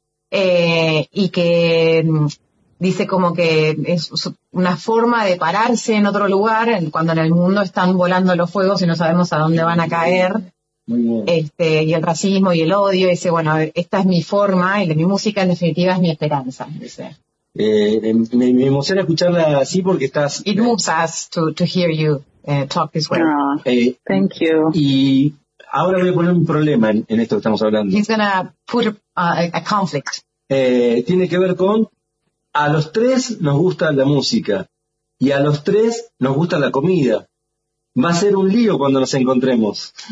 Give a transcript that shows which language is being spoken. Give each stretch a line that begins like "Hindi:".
Spanish: Y que dice como que es una forma de pararse en otro lugar cuando en el mundo están volando los fuegos y no sabemos a dónde van a caer. Muy bien. Y el racismo y el odio, dice, bueno, esta es mi forma, y mi música en definitiva es mi esperanza, dice. Me emociona escucharla así porque estás...
English: It moves us to hear you talk this way. Thank you.
Spanish: Y ahora voy a poner un problema en esto que estamos hablando.
English: He's gonna put a conflict.
Spanish: Tiene que ver con, a los tres nos gusta la música, y a los tres nos gusta la comida. Va a ser un lío cuando nos encontremos.